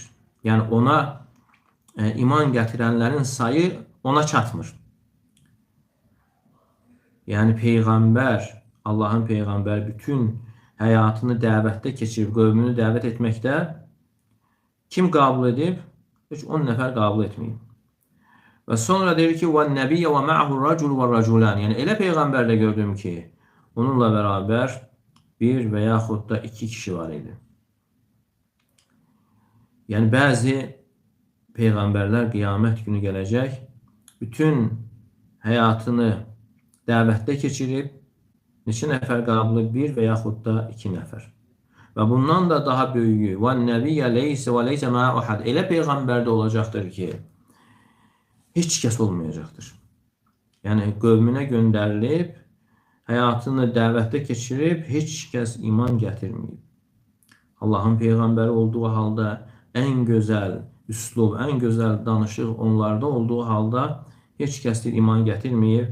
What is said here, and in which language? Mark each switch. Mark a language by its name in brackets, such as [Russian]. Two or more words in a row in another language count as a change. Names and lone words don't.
[Azerbaijani] Yəni ona iman gətirənlərin sayı ona çatmır. Yəni Peyğəmbər, Allahın Peyğəmbəri bütün həyatını dəvətdə keçirib, qövmünü dəvət etməkdə kim qəbul edib? Heç 10 nəfər qəbul etməyib. Və sonra deyir ki, [Arabic] وَالنَّبِيَّ وَمَعَهُ الرَّجُلُ وَالرَّجُلَانِ. [Azerbaijani] Yəni elə Peyğəmbərlə gördüm ki, onunla bərabər bir və yaxud da 2 kişi var idi. Yəni bəzi Peyğəmbərlər qiyamət günü gələcək, bütün həyatını dəvətdə keçirib, neçə nəfər qəbul edib? 1 və yaxud da 2 nəfər. Və bundan da daha böyüyü, [Arabic] وَالنَّبِيَّ لَيْسَ وَلَيْسَ مَا أَحَدٍ. [Azerbaijani] Elə Peyğəmbərdə olacaqdır ki, heç kəs olmayacaqdır. Yəni qövmünə göndərilib, həyatını dəvətdə keçirib, heç kəs iman gətirməyib. Allahın Peyğəmbəri olduğu halda ən gözəl üslub, ən gözəl danışıq onlarda olduğu halda heç kəsdir iman gətirməyib.